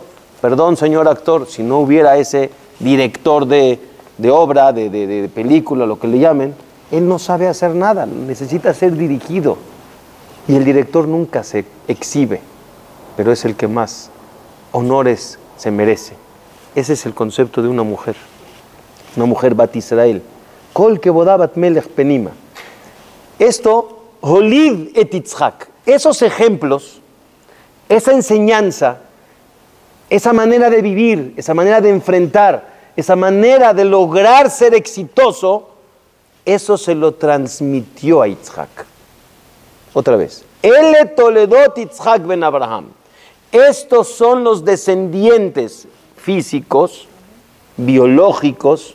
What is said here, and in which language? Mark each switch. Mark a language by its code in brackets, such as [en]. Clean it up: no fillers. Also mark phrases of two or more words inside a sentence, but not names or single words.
[es] Perdón, señor actor, si no hubiera ese director de obra, de película, lo que le llamen, él no sabe hacer nada, necesita ser dirigido. Y el director nunca se exhibe, pero es el que más honores se merece. Ese es el concepto de una mujer [he] בת ישראל. כל כבודה בת מלך פנימה. Esto, הוליד את יצחק, [es] esos ejemplos, esa enseñanza, esa manera de vivir, esa manera de enfrentar, esa manera de lograr ser exitoso, eso se lo transmitió a Yitzhak. Otra vez. [he] אלה תולדות יצחק בן אברהם. [es] Estos son los descendientes físicos, biológicos.